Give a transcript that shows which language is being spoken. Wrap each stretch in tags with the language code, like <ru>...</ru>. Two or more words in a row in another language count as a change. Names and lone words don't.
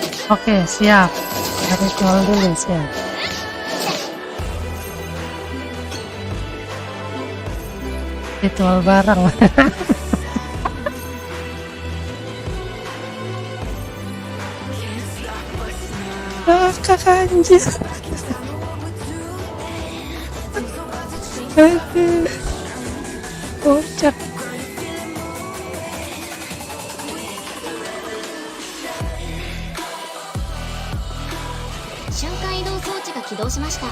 <id>Oke, siap. Ritual dulu, siap. Ritual bareng. Kakak anjir. Aduh. Kocak.</id> <ja>瞬間移動装置が起動しました。</ja>